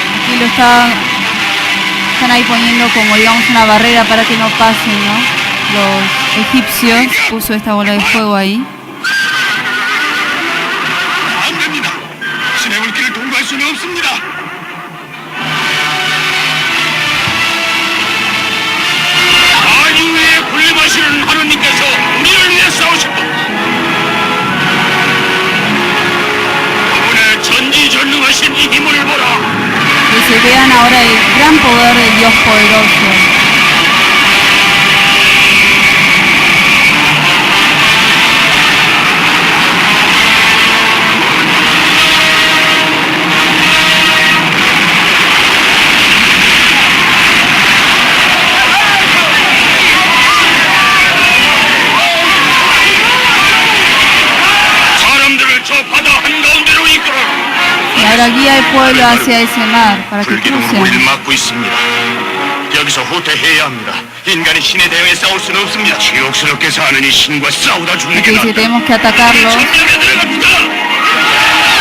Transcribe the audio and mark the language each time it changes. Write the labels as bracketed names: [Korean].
[Spanish] Aquí están ahí poniendo como digamos una barrera para que no pasen, ¿no? Los egipcios puso esta bola de fuego ahí. [Korean] 안 됩니다. 신의 물길을 통과할 수는 없습니다. 만유에 군림하시는 하느님께서 우리를 위해 싸우셨다. 그분의 전지전능하신 이 힘을 보라. [Spanish] Que se vean ahora el gran poder de Dios poderoso. [Korean] 사람들을 저 바다 한가운데로 이끌어. [Spanish] Y ahora guía el pueblo hacia ese mar para que [Korean] 불길은 우리를 [Spanish] crucen. [Korean] 막고 있습니다. 여기서 후퇴해야 합니다. 인간이 신에 대해 싸울 수는 없습니다. 지옥스럽게 사는 이 신과 싸우다 죽는 [Spanish] Aquí [Korean] 낫다. [Spanish] tenemos que atacarlos. [Korean] 전쟁에 들어갑니다.